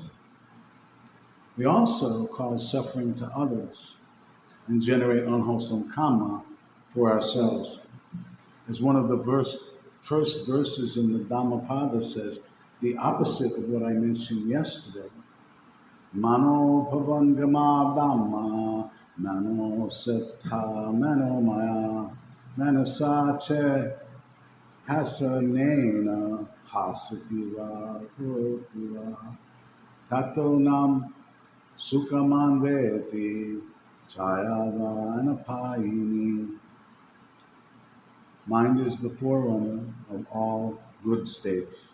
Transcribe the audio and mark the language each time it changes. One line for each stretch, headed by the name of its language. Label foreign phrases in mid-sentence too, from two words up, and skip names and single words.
English: We also cause suffering to others and generate unwholesome karma for ourselves. As one of the first verses in the Dhammapada says, the opposite of what I mentioned yesterday.
Pali: Mano pavangama dhamma, mano sattha, mano maya, manasache, hasanena, hasativa, kurotiva, tato nam sukhaman veti, chayava
English: Mind is the forerunner of all good states.